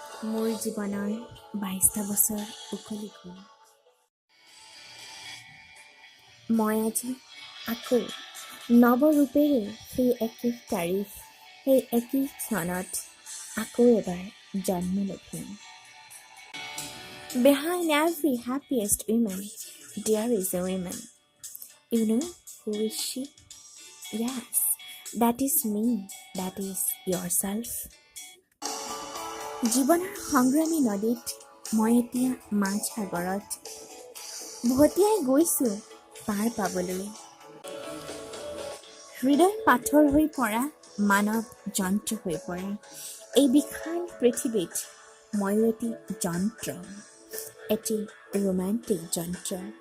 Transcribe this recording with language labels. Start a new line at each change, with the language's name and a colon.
Assamese: মোৰ জীৱনৰ 22টা বছৰ উকলি গ'ল। মই আজি আকৌ নৱৰূপেৰে সেই একেই তাৰিখ, সেই একেই ক্ষণত আকৌ এবাৰ জন্ম লভিম।
English: Behind every happiest woman, there is a woman. You know who is she? Yes, that is me, that is yourself.
Assamese: জীৱনৰ সংগ্ৰামী নদীত মই এতিয়া মাছ সাগৰত ভটিয়াই গৈছোঁ পাৰ পাবলৈ। হৃদয় পাথৰ হৈ পৰা, মানৱ যন্ত্ৰ হৈ পৰা এই বিশাল পৃথিৱীত ময়ো এটি যন্ত্ৰ, এটি ৰোমান্টিক যন্ত্ৰ।